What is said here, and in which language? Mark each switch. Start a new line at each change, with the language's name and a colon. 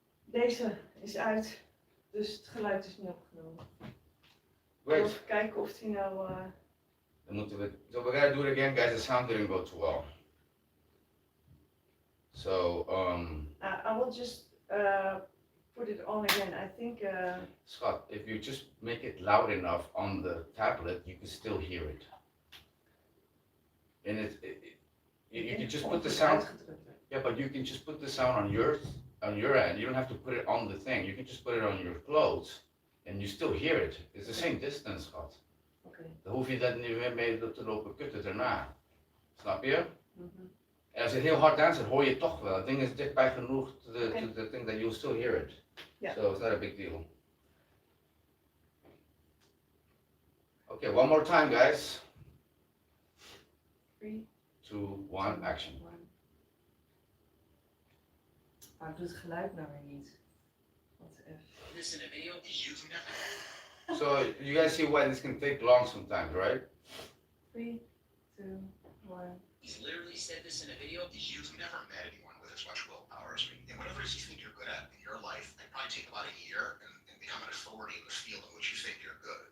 Dutch: Deze is uit, dus het geluid is niet opgenomen.
English: Great.
Dutch: Even kijken of die nou... Dan moeten we...
English: So we gotta do it again, guys. The sound didn't go too well. So, I will just put it on again. I think... Scott, if you just make it loud enough on the tablet, you can still hear it. And you can just put the sound... Yeah, but you can just put the sound on your end. You don't have to put it on the thing. You can just put it on your clothes, and you still hear it. It's the same distance, Scott. Okay.
Dutch: Dan hoef je dat niet meer mee te lopen kutten daarna. Snap je? En als je het heel hard aanzet, hoor je het toch wel. Het ding is dichtbij genoeg
English: to the thing that you'll still hear it. Yeah. So it's not a big deal. Okay, one more time, guys. 3, 2, 1, action.
Dutch: Maar ik doe het geluid nou weer niet. Wat F.
English: This in a video, you've never... So you guys see why this can take long sometimes, right? 3, 2, 1. He's literally said this in a video. You've never met anyone with as much willpower as me. And whatever it is you think you're good at in your life, it probably take about a year and become an authority in the field in which you think you're good.